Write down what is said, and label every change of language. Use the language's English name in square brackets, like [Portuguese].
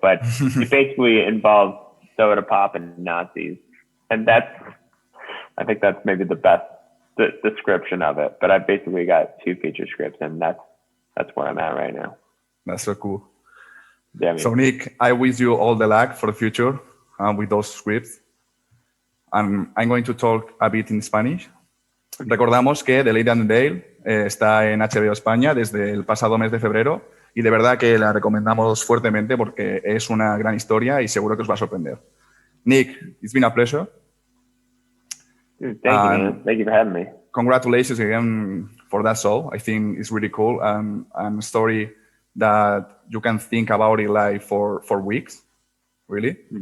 [English] But it basically involves soda pop and Nazis, and I think that's maybe the best description of it. But I've basically got 2 feature scripts, and that's where I'm at right now. That's so cool. Yeah, I mean, so Nick, I wish you all the luck for the future with those scripts. And I'm going to talk a bit in Spanish. [Spanish] Recordamos que The Lady and the Dale está en HBO España desde el pasado mes de febrero y de verdad que la recomendamos fuertemente porque es una gran historia y seguro que os va a sorprender. [English] Nick, it's been a pleasure. Dude, thank you, man. Thank you for having me. Congratulations again for that show. I think it's really cool and a story that you can think about it like for weeks, really.